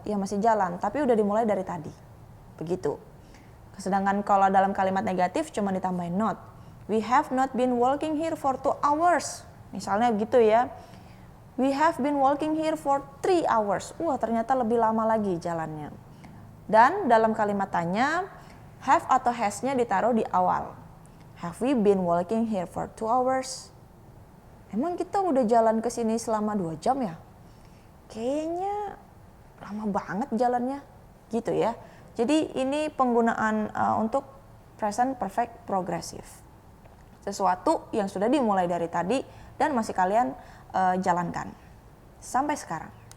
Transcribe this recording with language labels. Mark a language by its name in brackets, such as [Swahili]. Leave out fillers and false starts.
[Indonesian] Ya masih jalan, tapi udah dimulai dari tadi. Begitu. Sedangkan kalau dalam kalimat negatif cuma ditambahin not. [English] We have not been walking here for 2 hours. [Indonesian] Misalnya gitu ya. [English] We have been walking here for 3 hours. [Indonesian] Wah, ternyata lebih lama lagi jalannya. Dan dalam kalimat tanya, have atau has-nya ditaruh di awal. [English] Have we been walking here for 2 hours? [Indonesian] Emang kita udah jalan ke sini selama 2 jam ya? Kayaknya lama banget jalannya. Gitu ya. Jadi ini penggunaan untuk present perfect progressive. Sesuatu yang sudah dimulai dari tadi dan masih kalian jalankan sampai sekarang.